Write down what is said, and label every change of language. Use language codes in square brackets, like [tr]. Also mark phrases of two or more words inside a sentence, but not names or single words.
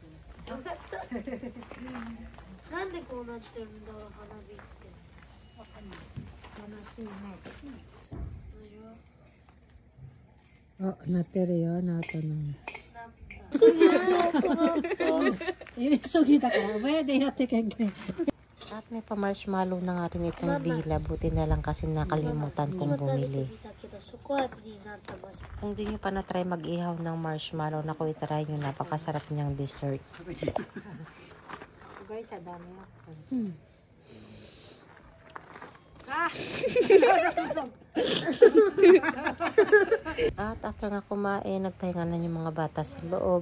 [ja] なんでこうなってるんだろう、花火って。わかんない。楽しいね。あ、なってるよ、なったの。急ぎだから、上でやってけんけん。 [tl] At may pa-marshmallow na nga rin itong Bila. Buti na lang kasi nakalimutan kong bumili. Kung di nyo pa na-try mag-ihaw ng marshmallow, naku, itry nyo. Napakasarap niyang dessert. At after nga kumain, nagpahinga na yung mga bata sa loob.